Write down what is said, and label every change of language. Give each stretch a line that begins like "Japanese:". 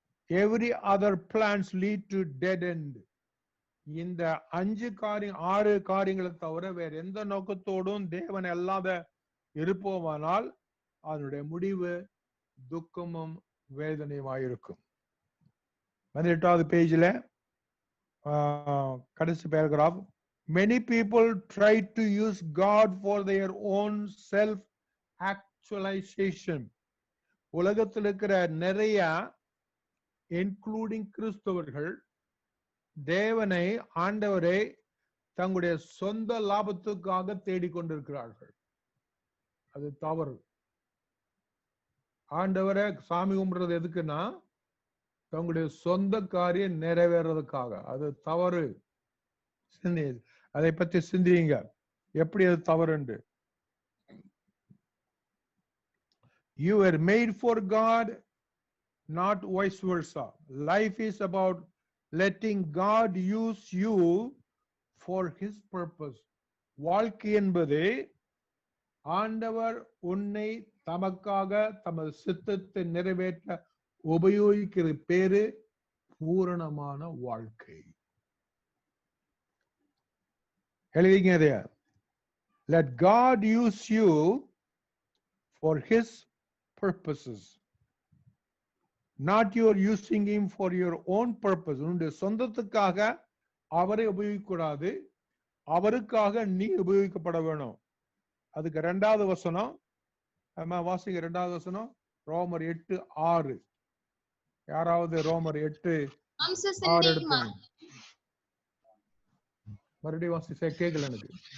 English: Every other plans lead to dead end.
Tamil: இந்த 6 காரியங்களை தவிர வேற எந்த நோக்கத்தோடும் தேவன் அல்லாத இருப்போமானால் அதனுடைய முடிவு துக்கமும் வேதனையுமாயிருக்கும். 18வது பேஜ்ல கடைசி paragraph,
English: many people try to use God for their own self actualization.
Tamil: உலகத்தில் இருக்கிற நிறைய இன்க்ளூடிங் கிறிஸ்தவர்கள் தேவனை, ஆண்டவரை தங்களுடைய சொந்த லாபத்துக்காக தேடிக்கொண்டிருக்கிறார்கள். அது தவறு. ஆண்டவரை சாமி கும்பிடுறது எதுக்குன்னா தங்களுடைய சொந்த காரியம் நிறைவேறதுக்காக. அது தவறு. அதை பற்றி சிந்தியுங்க, எப்படி அது தவறு என்று.
English: You were made for God, not vice versa. Life is about letting God use you for his purpose.
Tamil: வாழ்க்கை என்பது ஆண்டவர் உன்னை தமக்காக தமது சித்தத்தை நிறைவேற்ற உபயோகிக்கிற பேரு பூரணமான வாழ்க்கை. எழுதிங்க அதைய.
English: Let God use you for his purposes, not your using him for your own purpose.
Tamil: உன்னுடைய சொந்தத்துக்காக அவரை உபயோகிக்கூடாது, அவருக்காக நீ உபயோகிக்கப்பட வேணும். அதுக்கு 2வது வசனம் வாசிங்க. 2வது வசனம் ரோமர் 8:6. யாராவது ரோமர் 8:6 எடுத்து மறுபடியும் வாசி. கேட்கல எனக்கு.